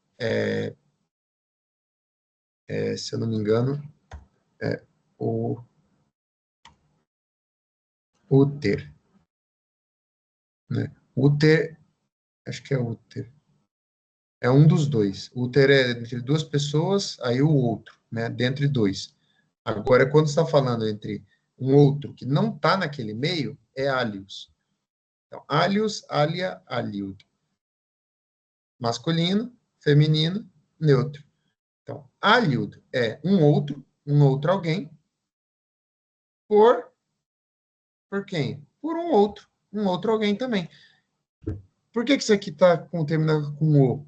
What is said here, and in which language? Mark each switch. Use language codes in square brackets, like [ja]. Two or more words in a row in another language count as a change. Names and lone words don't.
[pt] Se eu não me engano, o úter, né? Úter, acho que é úter. É um dos dois. Úter é entre duas pessoas, aí o outro, né? Dentre dois. Agora, quando está falando entre um outro que não está naquele meio, é alius. Então, [la] alius, alia, aliud. [pt] Masculino, feminino, neutro. Então, aliud é um outro alguém, por quem? Por um outro alguém também. Por que isso aqui está terminando com o?